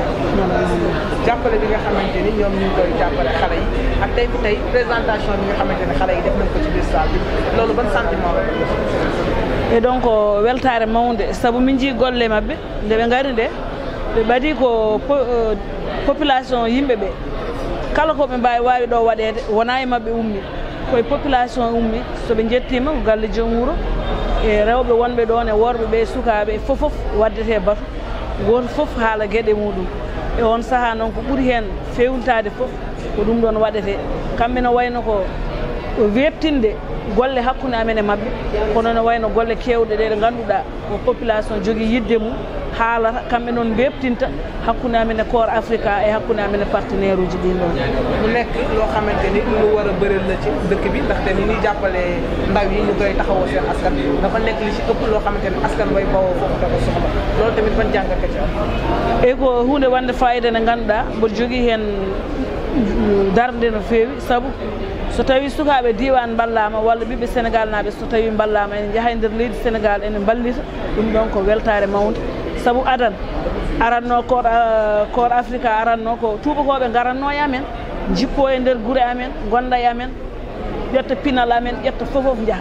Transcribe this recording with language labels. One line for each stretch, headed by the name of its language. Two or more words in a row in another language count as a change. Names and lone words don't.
Wolof: jàppale bi nga xamante ni ñoom ñu ngi koy jàppale xale yi ak tey bu tey présentation bi nga xamante ne xale yi def nañ ko ci biir salle bi loolu ban sentiment la?
Fula: Et donc weltare mawde sabu min jii golle mabɓe nde ɓe ngari nde ɓe ɓaadi ko population yimɓe ɓe kala ko ɓe mbawi wawi ɗo waɗede wona e mabɓe ummi, koye population ummi, so ɓe jettima ko galle joom wuuro e rewɓe wonɓe ɗon e worɓe ɓe sukaɓe fof waddete batu, goto fof haala gueɗe muɗum. E on saaha noon ko ɓuuri hen fewnitade fof ko ɗum ɗon waɗete. Kamɓe no wayno ko webtinde golle hakkude amen e mabɓe, kono no wayno golle kewɗe ɗe ɗe ganduɗa ko population jogui yidde mum haalata, kamɓe noon bebtinta hakkude amen e Corps Africa e hakkude amen e partenaire uji ɗin ɗon.
Wolof: mu nekk loo xamante ni lu war a bëreel la ci dëkk bi, ndaxte ni ñuy jàppale ndaw yi ñu koy taxawoo seen askan dafa nekk li ci ëpp loo xamante ni askan way bawoo foofu da ko soxla, loolu tamit ban jàngat ci am?
Fula: E ko hunde wande fayida nde ganduɗa mboɗo jogui hen darde no fewi, sabu so tawi sukaɓe diwan ballama walla ɓiɓɓe Sénégal naɓe so tawi ballama ene jaaha e nder leydi Sénégal ene ballita, ɗum ɗon ko weltare mawde, sabu aranno Corps Africa aranno ko tubakoɓe garanno e amen, jippo e nder guure amen, gonda e amen, ƴetta pinal amen, ƴetta fof jaaha.